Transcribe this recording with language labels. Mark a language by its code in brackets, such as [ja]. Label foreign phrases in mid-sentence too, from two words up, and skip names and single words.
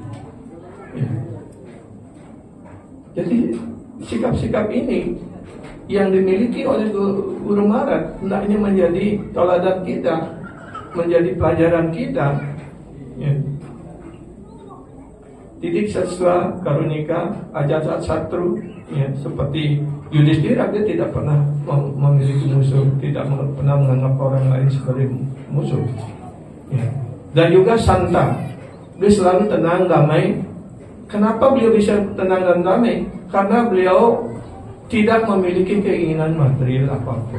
[id] Ya. Jadi sikap-sikap ini yang dimiliki oleh Guru Maharaj hendaknya menjadi teladan kita, menjadi pelajaran kita. Ya. [sa] Titik saswa karunika ajat satru, [id] ya, seperti Yudhistira, dia tidak pernah memiliki musuh, tidak pernah menganggap orang lain sebagai musuh. Ya. Dan juga Santa, dia selalu tenang, damai. Kenapa beliau bisa tenang dan damai? Karena beliau tidak memiliki keinginan material apapun.